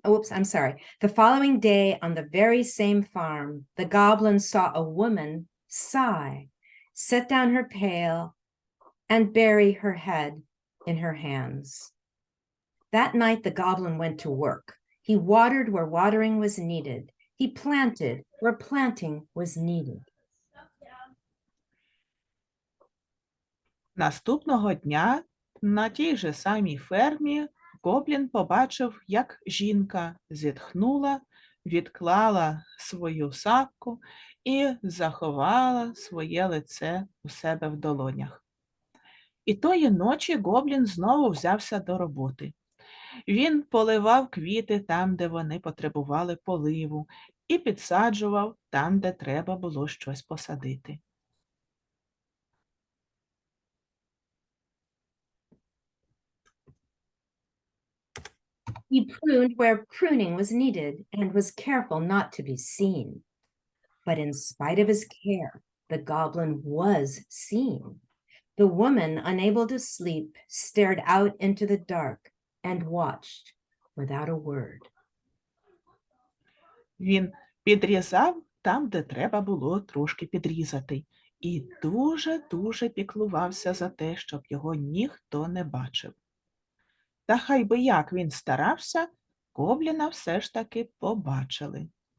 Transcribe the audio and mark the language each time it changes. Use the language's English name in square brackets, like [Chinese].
[English] The following day on the very same farm, the goblin saw a woman sigh, set down her pail, and bury her head in her hands. That night, the goblin went to work. He watered where watering was needed. He planted where planting was needed. [Ukrainian] Наступного дня на тій же самій фермі гоблін побачив, як жінка зітхнула, відклала свою сапку і заховала своє лице у себе в долонях. І тої ночі гоблін знову взявся до роботи. Він поливав квіти там, де вони потребували поливу, і підсаджував там, де треба було щось посадити. [English] He pruned where pruning was needed and was careful not to be seen. But in spite of his care, the goblin was seen. The woman, unable to sleep, stared out into the dark and watched without a word. [Ukrainian] Він підрізав там, де треба було трошки підрізати, і дуже-дуже піклувався за те, щоб його ніхто не бачив. Та хай би як він старався, гобліна все ж таки побачили.